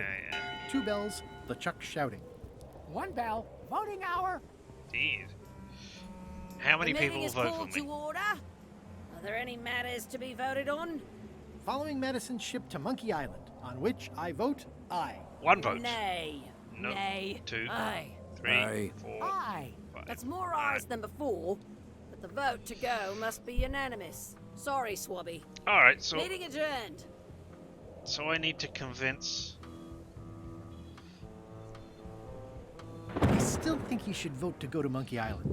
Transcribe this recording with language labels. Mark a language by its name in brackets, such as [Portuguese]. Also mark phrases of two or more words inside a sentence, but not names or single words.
[English] yeah. 2 bells, LeChuck shouting. 1 bell, voting hour. Indeed. How many The people meeting will is vote called for me? to order. Are there any matters to be voted on? Following Madison's ship to Monkey Island, on which I vote aye. 1 vote. Nay. No. Nay. 2, Aye. 3, Aye. 4, Aye. 5. That's more ayes than before, but the vote to go must be unanimous. Sorry, Swabby. Alright, so Meeting adjourned. I need to convince. I still you should vote to go to Monkey Island.